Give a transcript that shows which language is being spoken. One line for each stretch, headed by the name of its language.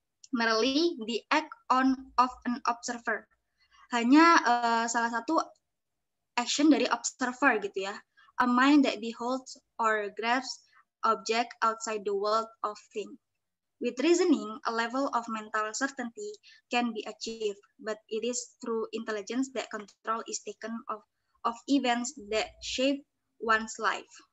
English: merely the act of an observer.
Indonesian: Hanya salah satu action dari observer gitu ya.
English: A mind that beholds or grasps object outside the world of things. With reasoning, a level of mental certainty can be achieved, but it is through intelligence that control is taken of events that shape one's life.